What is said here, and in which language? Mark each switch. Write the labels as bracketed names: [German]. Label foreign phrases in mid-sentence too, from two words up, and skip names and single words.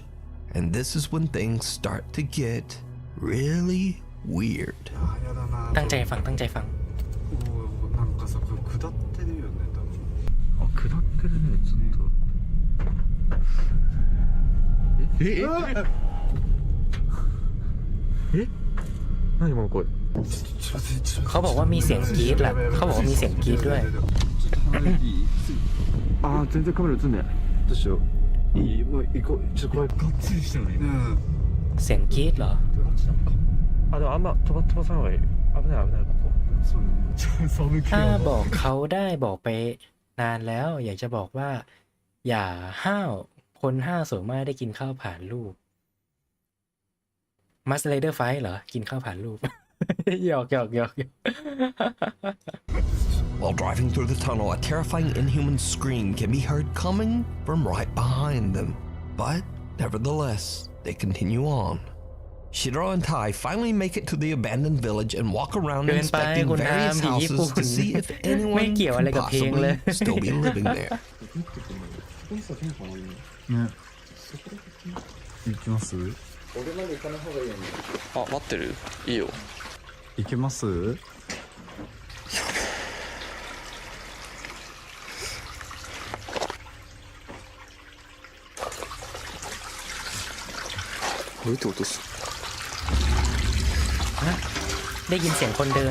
[English] And this is when things start to get really weird. [Thai] ตั้งใจฟังตั้งใจฟังเขาบอกว่ามีเสียงกรี๊ดแหละเขาบอกว่ามีเสียงกรี๊ดด้วย [Japanese] 全然カメラ映んねどうしようもう行こうちょっとこれがっつりしてるね [Thai] เสียงกรี๊ดเหรอ [Japanese] でもあんま飛ばさない方がいい危ないここ [Thai] ถ้าบอกเขาได้บอกไปนานแล้วอยากจะบอกว่าอย่าห้าวคนห้าวส่วนมากได้กินข้าวผ่านรูปมัสเลเดอร์ไฟเหรอกินข้าวผ่านรูป หยอก [English] While driving through the tunnel, a terrifying inhuman scream can be heard coming from right behind them. But nevertheless, they continue on. Shiro and Tai finally make it to the abandoned village and walk around inspecting various houses to see if anyone can possibly still be living there. [Japanese] 行きます？俺まで行かない方がいいよね待ってるいいよ行けます？ [Thai] เฮ้ยตัวตุส ได้ยินเสียงคนเดิน